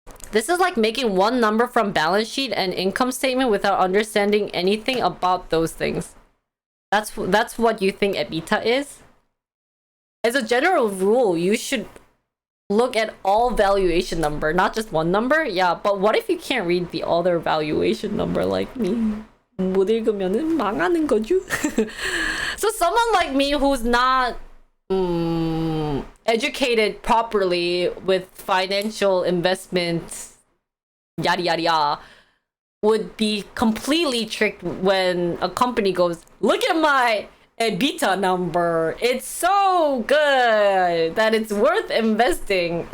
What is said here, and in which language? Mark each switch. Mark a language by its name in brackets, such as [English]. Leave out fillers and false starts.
[English] This is like making one number from balance sheet and income statement without understanding anything about those things. That's what you think EBITDA is. As a general rule, you should look at all valuation number, not just one number. Yeah, but what if you can't read the other valuation number like me? [Korean] 못 읽으면은 망하는 거죠. [English] So someone like me who's not educated properly with financial investments, yada yada yada, would be completely tricked when a company goes, look at my EBITDA number, it's so good that it's worth investing.